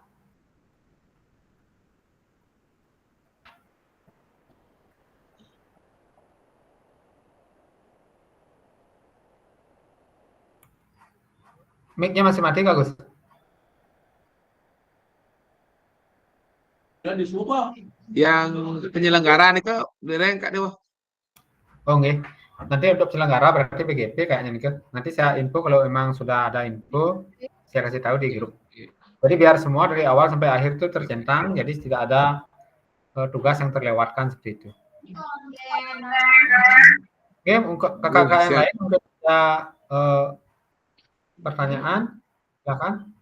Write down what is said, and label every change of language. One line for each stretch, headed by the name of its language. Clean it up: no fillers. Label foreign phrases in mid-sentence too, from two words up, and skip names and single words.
Indonesian: Mic-nya masih mati Kak Gus? Yang penyelenggaraan itu dereng Kak Dewa. Oh nggih. Nanti untuk penyelenggara berarti BGP kayaknya nih Kak. Nanti saya info kalau memang sudah ada info, saya kasih tahu di grup. Jadi biar semua dari awal sampai akhir itu tercentang, jadi tidak ada tugas yang terlewatkan seperti itu. Oke, untuk kakak-kakak yang lain udah ada pertanyaan, silakan.